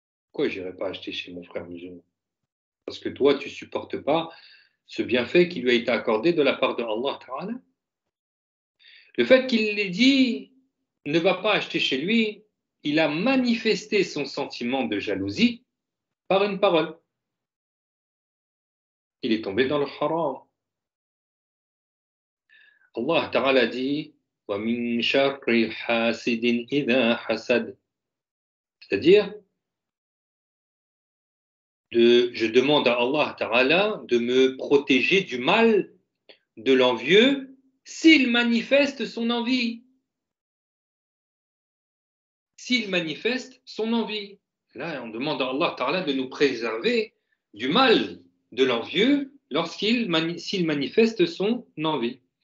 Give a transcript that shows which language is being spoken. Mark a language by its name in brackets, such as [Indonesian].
[French] Pourquoi je n'irai pas acheter chez mon frère musulman? Parce que toi, tu ne supportes pas ce bienfait qui lui a été accordé de la part de Allah Ta'ala. Le fait qu'il l'ait dit, ne va pas acheter chez lui, il a manifesté son sentiment de jalousie par une parole. Il est tombé dans le haram. Allah Ta'ala dit, [Arabic] وَمِن شَرِّ حَاسِدٍ إِذَا حَسَدَ. [French] C'est-à-dire, je demande à Allah Ta'ala de me protéger du mal de l'envieux s'il manifeste son envie. S'il manifeste son envie. Là, on demande à Allah Ta'ala de nous préserver du mal de l'envieux s'il manifeste son envie.